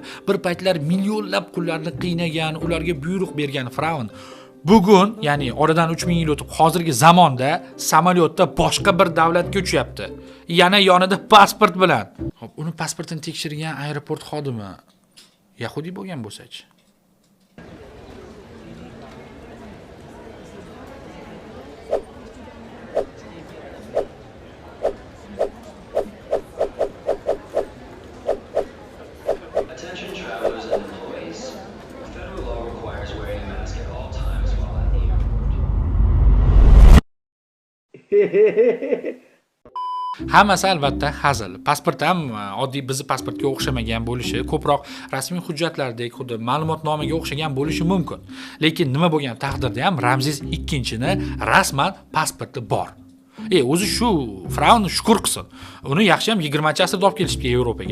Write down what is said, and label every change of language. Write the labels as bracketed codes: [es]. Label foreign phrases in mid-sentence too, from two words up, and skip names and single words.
[uz] Bir paytlar millionlab qullarni qiynagan, ularga buyruq bergan fir'avn bugun, ya'ni oradan 3000 yil o'tib, hozirgi zamonda samolyotda boshqa bir davlatga uchyapti. Yana yonida pasport bilan. Xo'p, uni pasportini tekshirgan aeroport xodimi yahudiy bo'lgan bo'lsa-chi? [en] Attention travelers and employees. Federal law requires wearing a mask at all times while at the airport. [uz] Hammasi albatta hazil. Pasport ham oddiy bizni pasportga o'xshamagan bo'lishi, ko'proq rasmiy hujjatlardek, xuddi ma'lumotnomaga o'xshagan bo'lishi mumkin. Lekin nima bo'lgan taqdirda ham Ramzes ikkinchini rasman pasporti bor. O'zi shu fir'avn shukr qilsin. Uni yaxshi ham 20-asrda olib kelishibdi Yevropaga.